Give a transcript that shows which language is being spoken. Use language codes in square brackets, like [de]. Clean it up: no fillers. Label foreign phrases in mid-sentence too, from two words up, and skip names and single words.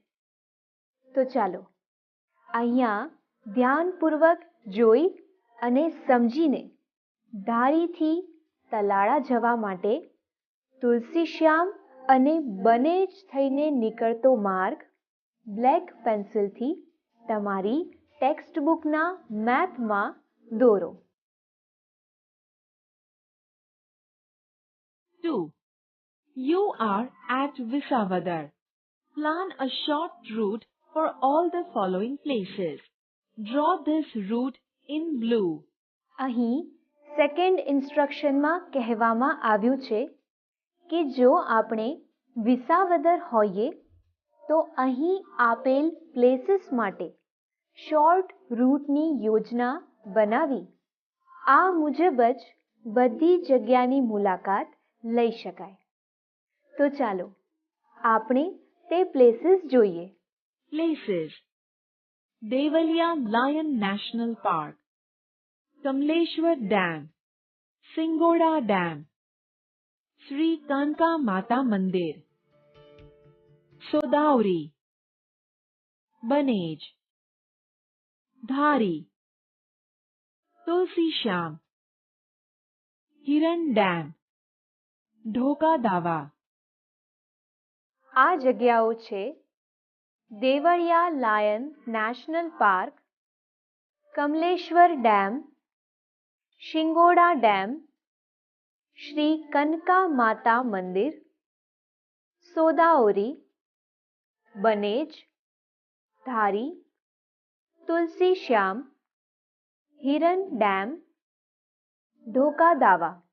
[gu] તો ચાલો અહીંયા ધ્યાનપૂર્વક જોઈ અને સમજીને ધારીથી તલાળા જવા માટે તુલસીશ્યામ અને બનેજ થઈને નીકળતો માર્ગ [en] black pencil [gu] તમારી [en] text book [gu] મેપમાં દોરો. 2. [en] You are at Visavadar. Plan a short route for all the following places. Draw this route in blue. [gu] અહીં [en] second instruction [gu] કહેવામાં આવ્યું છે કે જો આપણે વિસાવદર હોઈએ તો અહીં આપેલ પ્લેસીસ માટે [en] short route [gu] યોજના બનાવી આ મુજબ જ બધી જગ્યાની મુલાકાત લઈ શકાય. તો ચાલો આપણે તે પ્લેસીસ જોઈએ. [en] Places. Devaliya Lion National Park, Kamleshwar Dam, Singoda Dam, Sri Kanka Mata Mandir, Sodauri, Banej, Dhari, Tulsi Shyam, Hiran Dam, Dhoka Dawa. [gu] આ જગ્યાઓ છે દેવળિયા લાયન નેશનલ પાર્ક, કમલેશ્વર ડેમ, શિંગોડા ડેમ, શ્રી કનકા માતા મંદિર, સોદાઓરી, બનેજ, ધારી, તુલસી શ્યામ, હિરન ડેમ, ઢોકા દાવા.